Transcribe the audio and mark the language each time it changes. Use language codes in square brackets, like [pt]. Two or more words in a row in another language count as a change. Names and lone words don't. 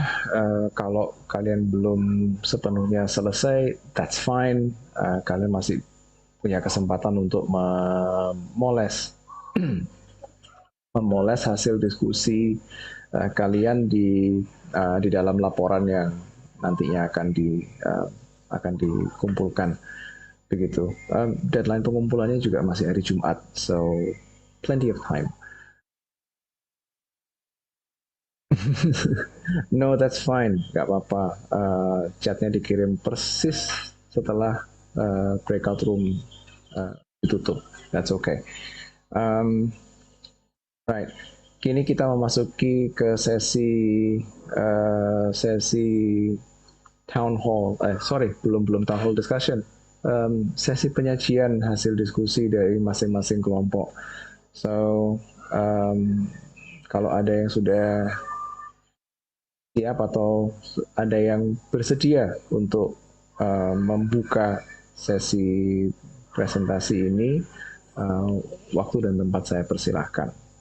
[id] Kalau kalian belum sepenuhnya selesai, [en] that's fine. [id] Kalian masih punya kesempatan untuk memoles hasil diskusi kalian di dalam laporan yang nantinya akan dikumpulkan begitu. Deadline pengumpulannya juga masih hari Jumat, [en] so plenty of time. No, that's fine, [id] nggak apa-apa. Chatnya dikirim persis setelah [en] breakout room [id] ditutup. [en] That's okay. Right. [id] Kini kita memasuki ke sesi [en] town hall. [id] Belum [en] town hall discussion. [id] Sesi penyajian hasil diskusi dari masing-masing kelompok. So, kalau ada yang sudah siap atau ada yang bersedia untuk membuka sesi presentasi ini, waktu dan tempat saya persilahkan.